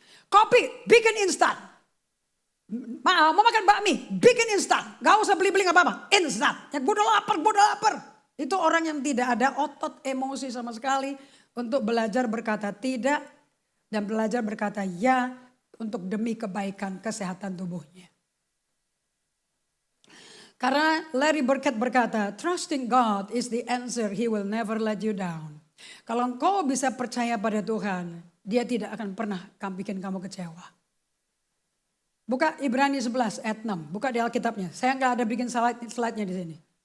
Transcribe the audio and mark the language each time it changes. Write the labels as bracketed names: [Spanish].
[Indonesian] Kopi bikin instan. Mau makan bakmi bikin instan. Gak usah beli nggak apa-apa, instan. Yang bodoh lapar. Itu orang yang tidak ada otot emosi sama sekali untuk belajar berkata tidak dan belajar berkata ya untuk demi kebaikan kesehatan tubuhnya. Karena Larry Burkett berkata, [English] trusting God is the answer, He will never let you down. [Indonesian] Kalau engkau bisa percaya pada Tuhan, Dia tidak akan pernah bikin kamu kecewa. Buka Ibrani 11 ayat 6, buka di Alkitabnya. Saya nggak ada bikin slide-nya di sini.